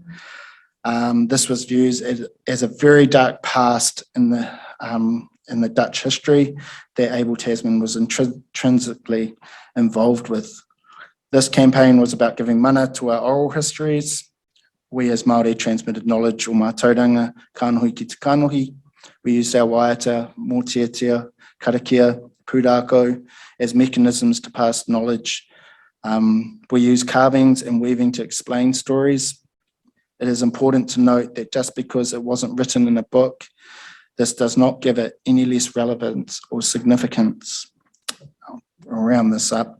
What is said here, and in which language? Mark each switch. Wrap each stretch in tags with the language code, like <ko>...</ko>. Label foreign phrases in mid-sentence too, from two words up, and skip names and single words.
<en>This was viewed as a very dark past in the Dutch history that Abel Tasman was intrinsically involved with. This campaign was about giving mana to our oral histories. We as Māori transmitted knowledge o</en> <mi>Mātauranga, kanohi ki te kanohi.</mi> <en>We used our</en> <mi>waiata, mōtiatia, karakia, pūrākau</mi> <en>as mechanisms to pass knowledge. We use carvings and weaving to explain stories. It is important to note that just because it wasn't written in a book, this does not give it any less relevance or significance. I'll round this up.</en>